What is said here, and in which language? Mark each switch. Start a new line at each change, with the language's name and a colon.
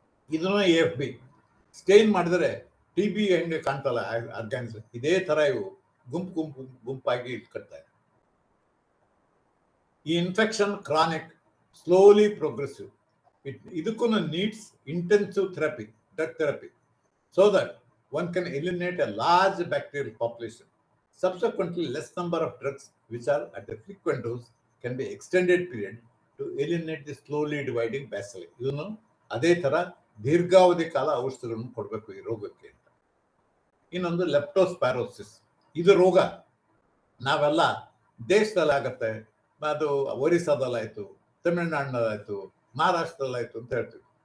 Kannada: ಇದನ್ನ AFB stain ಮಾಡಿದರೆ TB ಹೆಂಗೆ ಕಾಣ್ತಲ್ಲ ಆರ್ಗಾನಿಸಮ್, ಇದೇ ತರ ಇವು ಗುಂಪಾಗಿ ಕಟ್ತಾರೆ.
English: ಈ infection chronic, slowly progressive. ಇದಕ್ಕೂ needs intensive therapy, drug therapy, so that one can eliminate a large bacterial population. Subsequently, less number of drugs which are at a frequent dose can be extended period to eliminate the slowly dividing bacilli.
Kannada: ಇದನ್ನು ಅದೇ ತರ ದೀರ್ಘಾವಧಿ ಕಾಲ ಔಷಧಗಳನ್ನು ಕೊಡಬೇಕು ಈ ರೋಗಕ್ಕೆ ಅಂತ. ಇನ್ನೊಂದು ಲೆಪ್ಟೋಸ್ಪೈರೋಸಿಸ್. ಇದು ರೋಗ ನಾವೆಲ್ಲ ದೇಶದಲ್ಲಿ ಆಗತ್ತೆ, ಅದು ಒರಿಸ್ಸಾದಲ್ಲಾಯ್ತು, ತಮಿಳುನಾಡಿನಲ್ಲಾಯ್ತು, ಮಹಾರಾಷ್ಟ್ರದಲ್ಲಾಯ್ತು ಅಂತ ಹೇಳ್ತೀವಿ.